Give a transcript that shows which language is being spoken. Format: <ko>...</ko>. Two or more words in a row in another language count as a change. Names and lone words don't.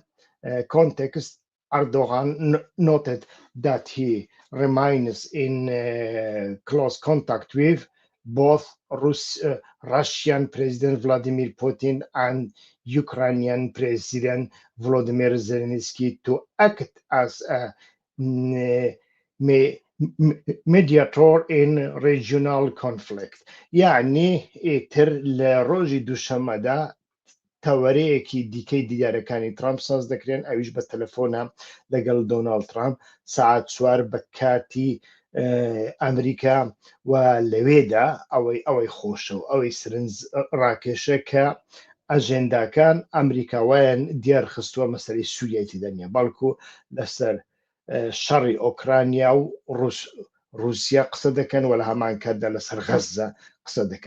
<en>Context: Erdogan noted that he remains in close contact with both Russian President Vladimir Putin and Ukrainian President Volodymyr Zelensky to act as a mediator in regional conflict.</en> <ckb>يعني تر لروجي دوشەمەدا تەوەرەیەکی دیکەی دیدارەکانی ترامپ ساز دەکرێن، ئەویش بە تەلەفۆنە لەگەڵ دۆناڵد ترامپ ساعت 4 بە کاتی ئەمریکا و لەوێدا ئەوەی خۆشە و ئەوەی سرنج ڕاکێشە کە ئەژێنداکان ئەمریکاوایان دیار خستووە مەسەلەی سووریای تێدا نیە، بەڵکو لەسەر شەڕی ئۆکرانیا و رووسیا قسە دەکەن و لە هەمان کاتدا لەسەر غەزە قسە دەکەن.</ckb>